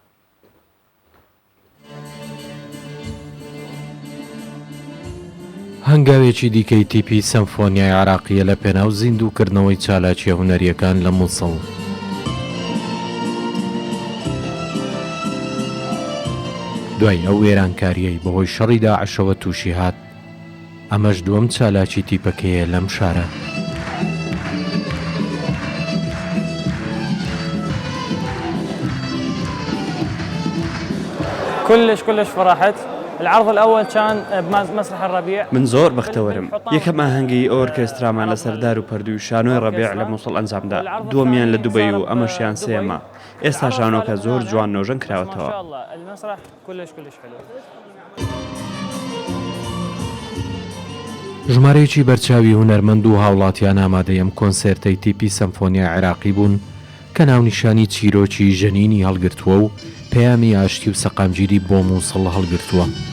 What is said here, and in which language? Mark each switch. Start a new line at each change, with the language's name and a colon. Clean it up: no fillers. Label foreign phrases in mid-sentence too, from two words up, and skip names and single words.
Central Kurdish: هەنگاوێکی دیکەی تیپی سەمفۆنیای عراقیە لە پێناو زیندووکردنەوەی چالاکیە هونەریەکان لە مووسڵ. دوای ئەو وێرانکاریەی بەهۆی شەڕی داعشەوە تووشی هات ئەمەش دووەم چالاکی تیپەکەیە لەم شارە.
Arabic: كلش فرحت. العرض الأول كان بمسرح الربيع.
Central Kurdish: من زۆر بەختەوەرم. یەکەم ئاهەنگی ئۆرکێسترامان لە سەردار و پەردووی شانۆی ڕەبیع لە مووسڵ ئەنجامدا. دووەمیان لە دوبەی و ئەمەشیان سێمە. ئێستا شانۆکە زۆر جوان نۆژەن کراوەتەوە.
Arabic: المسرح كلش حلو.
Central Kurdish: ژمارەیەکی بەرچاوی هونەرمەند و هاوڵاتیان ئامادەیەم کۆنسێرتەی تیپی سەمفۆنیای عێراقی بوون کە ناونیشانی چیرۆکی ژەنینی هەڵگرتووە و پەیامی ئاشتی و سەقامگیری بۆ مووسڵ هەڵگرتووە.